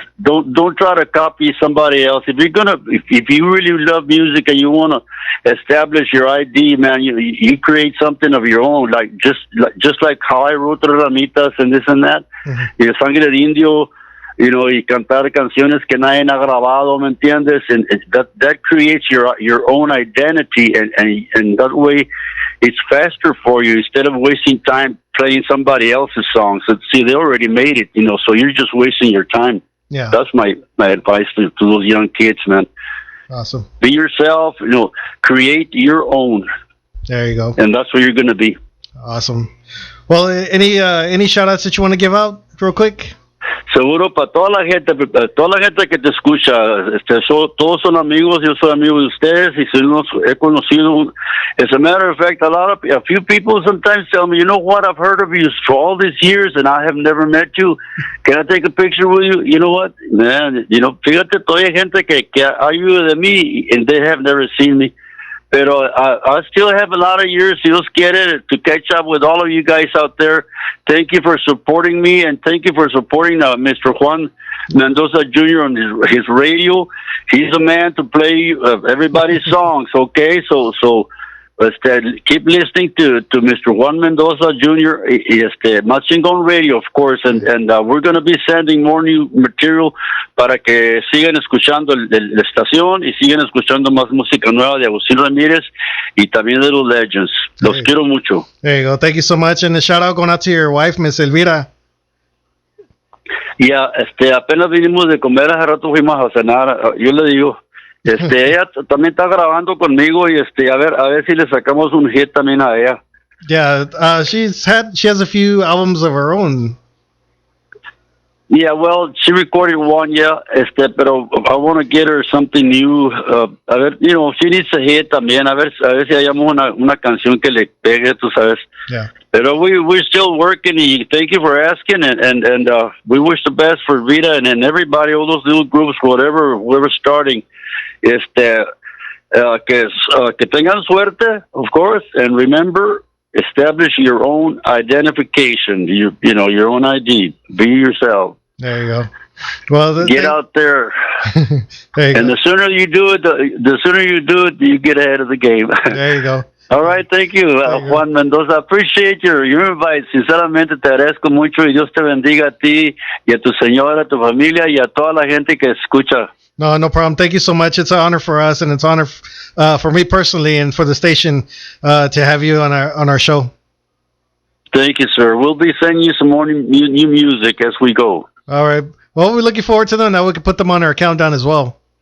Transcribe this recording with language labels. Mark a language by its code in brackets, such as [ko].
[en] Don't try to copy somebody else. If you really love music and you want to establish your ID, man, you create something of your own, like just like how I wrote Tres Ramitas and this and that. Mm-hmm. [es] Y Sangre de Indio, [en] you know, [es] y cantar canciones que nadie ha grabado, ¿me entiendes? [en] And that creates your own identity, and that way it's faster for you instead of wasting time playing somebody else's songs. See, they already made it, you know, so you're just wasting your time. Yeah. That's my advice to those young kids, man. Awesome. Be yourself, you know, create your own. There you go. And that's where you're going to be. Awesome. Well, any shout outs that you want to give out real quick? [es] Seguro para toda la gente que te escucha, todos son amigos, yo soy amigo de ustedes y los he conocido. [en] As a matter of fact, a few people sometimes tell me, you know what, I've heard of you for all these years and I have never met you. Can I take a picture with you? You know what, man, you know, [es] fíjate, todavía hay gente que ayuda de mí [en] and they have never seen me. [es] Pero [en] I still have a lot of years, [es] Dios quiere, [en] to catch up with all of you guys out there. Thank you for supporting me, and thank you for supporting Mr. Juan Mendoza Jr. on his radio. He's the man to play everybody's songs, okay? So keep listening to Mr. Juan Mendoza Jr. [es] Más Chingón Radio, [en] of course, and we're going to be sending more new material [es] para que sigan escuchando la estación y sigan escuchando más música nueva de Augustin Ramirez y también de los Legends. Los quiero mucho. [en] There you go. Thank you so much. And a shout out going out to your wife, Miss Elvira. [es] Ya, apenas vinimos de comer, hace rato fuimos a cenar. Yo le digo, ella también está grabando conmigo y a ver si le sacamos un hit también a ella. [en] Yeah, she has a few albums of her own. Yeah, well, she recorded one, [es] pero [en] I want to get her something new. [es] A ver, [en] she needs a hit [es] también. A ver si hallamos una canción que le pegue, tú sabes. [en] Yeah. [es] Pero [en] we're still working. And thank you for asking, and we wish the best for Rita and everybody, all those little groups, whoever's starting. [es] Que tengan suerte, [en] of course, and remember, establish your own identification. Your own ID. Be yourself. There you go. Well, get out there, there you and the sooner you do it, you get ahead of the game. There you go. All right, thank you, Juan Mendoza. Appreciate your invite. [es] Sinceramente te agradezco mucho y Dios te bendiga a ti y a tu señora, a tu familia y a toda la gente que escucha. [en] No problem. Thank you so much. It's an honor for us, and it's an honor for me personally and for the station to have you on our show. Thank you, sir. We'll be sending you some more new music as we go. All right. Well, we're looking forward to them. Now we can put them on our countdown as well.